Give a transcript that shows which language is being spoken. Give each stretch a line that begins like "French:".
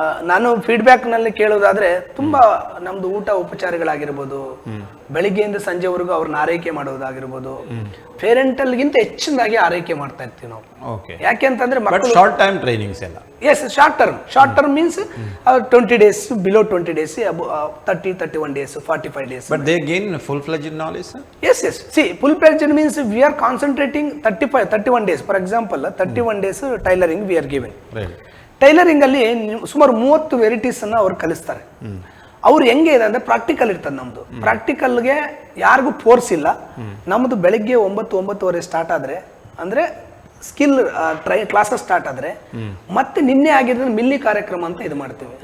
Kannada: ನಾನು ಫೀಡ್ಬ್ಯಾಕ್ನಲ್ಲಿ ಕೇಳೋದಾದ್ರೆ ತುಂಬಾ ನಮ್ದು ಊಟ ಉಪಚಾರಗಳಾಗಿರ್ಬೋದು, ಬೆಳಿಗ್ಗೆಯಿಂದ ಸಂಜೆವರೆಗೂ ಅವ್ರನ್ನ ಆರೈಕೆ ಮಾಡೋದಾಗಿರ್ಬೋದು, ಪೇರೆಂಟಲ್ಗಿಂತ ಹೆಚ್ಚಿನದಾಗಿ ಆರೈಕೆ ಮಾಡ್ತಾ ಇರ್ತೀವಿ ನಾವು. ಯಾಕೆ ಅಂತಂದ್ರೆ ಮಕ್ಕಳು
English: Short time trainings ಎಲ್ಲ as short term means 20 days, below 20 days, 31 days, 45 days. But they gain full-fledged knowledge, sir? Yes. See, full-fledged means we are concentrating 31 days. For example, 31 days tailoring we are given. Right.
Kannada: Tailoring ಅಲ್ಲಿ ಸುಮಾರು 30 varieties ಅನ್ನ ಅವ್ರು ಕಲಿಸ್ತಾರೆ. ಅವ್ರು ಹೆಂಗೆ ಇದೆ ಅಂದ್ರೆ practical ಇರ್ತದೆ ನಮ್ದು. ಪ್ರಾಕ್ಟಿಕಲ್ಗೆ ಯಾರಿಗೂ ಫೋರ್ಸ್ ಇಲ್ಲ. ನಮ್ದು ಬೆಳಿಗ್ಗೆ 9-9:30 ಸ್ಟಾರ್ಟ್ ಆದ್ರೆ ಅಂದ್ರೆ ಸ್ಕಿಲ್ ಕ್ಲಾಸಸ್ ಸ್ಟಾರ್ಟ್ ಆದ್ರೆ ಮತ್ತೆ ನಿನ್ನೆ ಆಗಿದ್ರೆ ಮಿಲ್ಲಿ ಕಾರ್ಯಕ್ರಮ ಅಂತ ಇದು ಮಾಡ್ತೀವಿ.